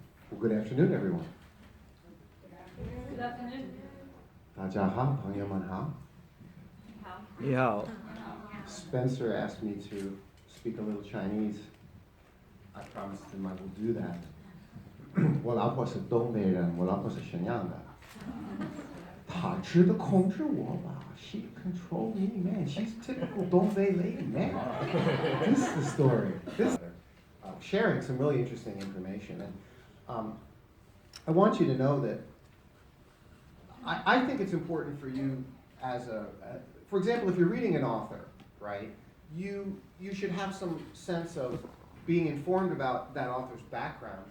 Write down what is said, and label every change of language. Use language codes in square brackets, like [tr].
[en] Well, good afternoon, everyone. Good afternoon. [zh] 大家好，朋友们好。你好。 [en] Spencer asked me to speak a little Chinese. I promised him I will do that. [zh] 我老婆是东北人，我老婆是沈阳的。她知道控制我吧 ？ [en] She control me, man. She's typical 东北 lady, man. This is the story. Sharing some really interesting information, and I want you to know that I think it's important for you as for example, if you're reading an author, right, you should have some sense of being informed about that author's background.